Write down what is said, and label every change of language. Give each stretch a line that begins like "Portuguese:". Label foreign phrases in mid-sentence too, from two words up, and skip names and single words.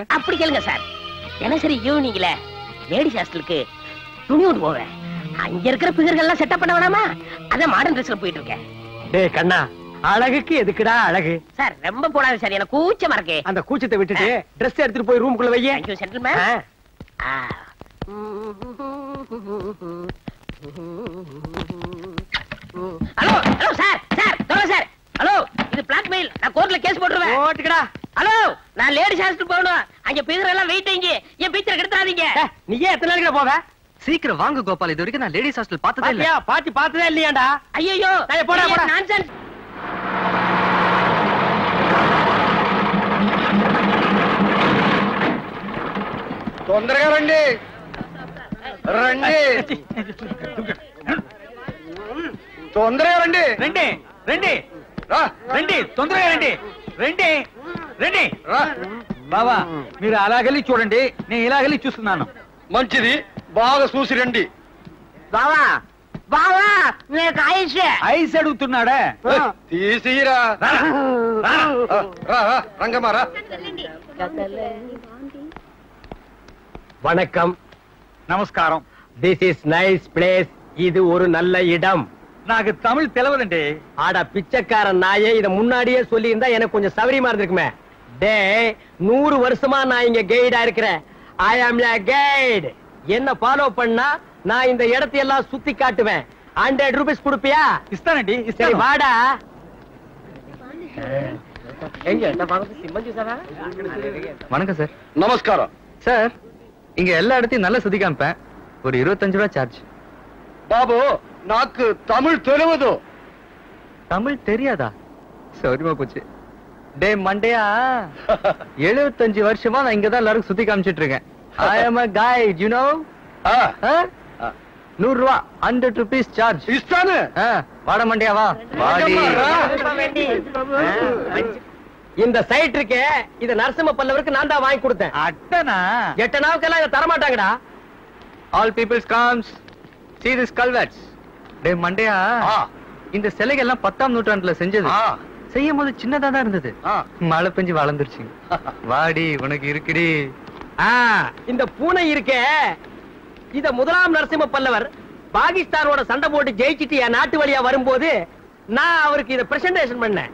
Tamil: அப்படி கேளுங்க சார். தினசரி ஈவினிங்ல லேடிஸ் ஹாஸ்டலுக்கு துணி விட்டு போவேன். அங்க இருக்கிற பிகர்கள் எல்லாம் செட்டப் பண்ண வேணாமா? அதான் மாடர்ன் ட்ரெஸ்ல போயிட்டு இருக்கேன். டேய் கண்ணா, அழகுக்கு எதுக்குடா அழகு? சார், ரொம்ப போடாது சார், எனக்கு கூச்சமா இருக்கு. அந்த கூச்சத்தை விட்டுட்டு ட்ரெஸ் எடுத்துட்டு போய் ரூமுக்குள்ள வையே.
English: Thank you gentlemen.
Tamil: ஹலோ ஹலோ சார், சார் சொல்லுங்க சார். ஹலோ, இது பிளாக்மெயில், நான் கோர்ட்ல கேஸ் போட்டுருவேன். போட்டுக்கடா. ஹலோ, நான் லேடிஸ் ஹாஸ்டல் போகணும். அங்க பிகர் எல்லாம் வெயிட்டிங். என் பிக்சர் கெடுத்தாதீங்க. நீயே எத்தனை நாளைக்கு போவ? சீக்கிரம் வாங்க கோபால், இது வரைக்கும் நான் லேடிஸ் ஹாஸ்டல் பார்த்ததே இல்ல. பாத்தி பார்த்ததே இல்லையாடா? ஐயோ, போடா போடா. நான்சென்ஸ்.
Telugu: తొందరగా రండి రండి తొందరగా రండి రండి రండి రా రండి, తొందరగా రండి రండి రండి. రా బావా, మీరు అలాగెళ్ళి చూడండి, నేను ఇలాగెళ్ళి చూస్తున్నాను. మంచిది, బాగా చూసి రండి. బావా బావా, నాకు ఐస్ ఐస్ అడుగుతున్నాడా? తీసిరా రంగమ్మా రా.
Tamil: வணக்கம். நமஸ்காரம்.
English: This is nice place.
Tamil: இது ஒரு நல்ல இடம்.
Telugu: నాకు தமிழ் తెలవదండి.
Tamil: ஆட பிச்சைக்காரன் நாயே, இத முன்னாடியே சொல்லி இருந்தா எனக்கு கொஞ்சம் சௌரியமா இருந்திருக்குமே. டே, 100 வருஷமா நான் இங்க கைடா இருக்கிறேன்.
English: I am a guide.
Tamil: என்ன ஃபாலோ பண்ணா நான் இந்த இடத்தை எல்லாம் சுத்தி காட்டுவேன். 100 ரூபீஸ் கொடுப்பியா?
Telugu: ఇస్తానండి,
Tamil: சரி
Telugu: ఇస్తాను.
Tamil: வாடா. வணக்கம் சார். நமஸ்காரம் சார், இங்க எல்லா இடத்தையும் நல்லா சுத்தி காமிப்பேன். ஒரு 25 ரூபாய் சார்ஜ்.
Telugu: బాబు, నాకు తమిళ్ తెలియదు.
Tamil: தமிழ் தெரியாதா? சௌரியமா போச்சு. டே மண்டையா, 75 வருஷமா நான் இங்கதான் எல்லாரும் சுத்தி காமிச்சிட்டு இருக்கேன்.
English: I am a guide, you know. 100 ரூபாய், 100 rupees charge.
Telugu: ఇస్తాను.
Tamil: வாட மண்டையா, வா வாடி. இந்த சைட் இருக்கே, இத நரசிம்ம பல்லவருக்கு நான் தான் வாங்கி கொடுத்தேன்.
Telugu: అట్టనా?
Tamil: 8 நாவுக்கெல்லாம் இத தர மாட்டாங்கடா.
English: All peoples comes. See this culverts.
Tamil: டே மண்டையா, இந்த சிலைகள் எல்லாம் 10ஆம் நூற்றாண்டுல செஞ்சது. செய்யும் போது சின்னதா தான் இருந்தது, மழை பெஞ்சு வளர்ந்துருச்சு. வாடி, உனக்கு இருக்குடி. இந்த பூனை இருக்கே, இத முதலாம் நரசிம்ம பல்லவர் பாகிஸ்தானோட சண்டை போட்டு ஜெயிச்சிட்டு என் நாட்டு வழியா வரும்போது நான் அவருக்கு இத பிரசன்டேஷன் பண்ணேன்.